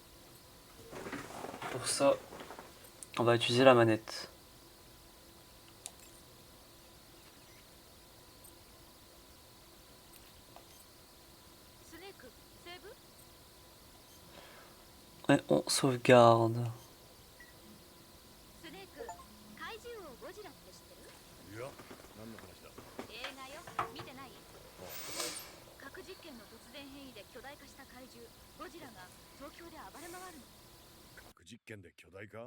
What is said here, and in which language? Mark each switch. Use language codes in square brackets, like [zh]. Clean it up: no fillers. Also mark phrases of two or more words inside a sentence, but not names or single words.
[fr] Pour ça, on va utiliser la manette. Et on sauvegarde. [ja] スネーク、怪獣王ゴジラって知ってる？いや、何の話だ。映画よ、見てない？核実験の突然変異で巨大化した怪獣ゴジラが東京で暴れ回るの。核実験で巨大化？